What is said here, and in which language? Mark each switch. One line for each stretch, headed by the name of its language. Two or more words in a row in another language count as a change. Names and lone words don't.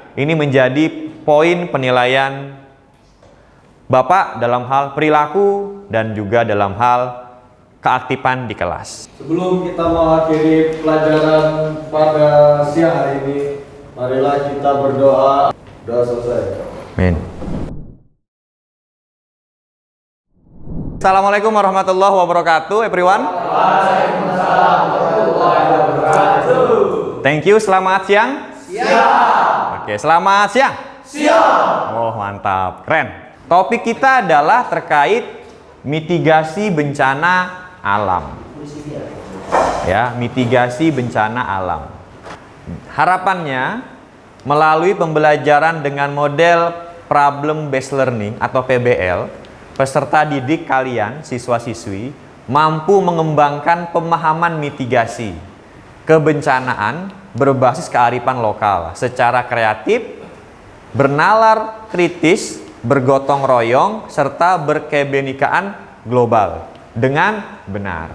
Indonesian: Ini menjadi poin penilaian Bapak dalam hal perilaku dan juga dalam hal keaktifan di kelas. Sebelum kita mengakhiri pelajaran pada siang hari ini, marilah kita berdoa. Doa selesai.
Arabic: آمين. السلام عليكم ورحمة الله وبركاته, everyone. وعليكم السلام ورحمة الله وبركاته.
English: Thank you.
Indonesian: Selamat siang. Siang. Oke, selamat siang. Siang. Oh, mantap. Keren. Topik kita adalah terkait mitigasi bencana alam. Ya, mitigasi bencana alam. Harapannya melalui pembelajaran dengan model
English: problem based learning
Indonesian: atau PBL, peserta didik kalian, siswa-siswi, mampu mengembangkan pemahaman mitigasi kebencanaan berbasis kearifan lokal secara kreatif, bernalar kritis, bergotong royong, serta berkebenekaan global dengan benar.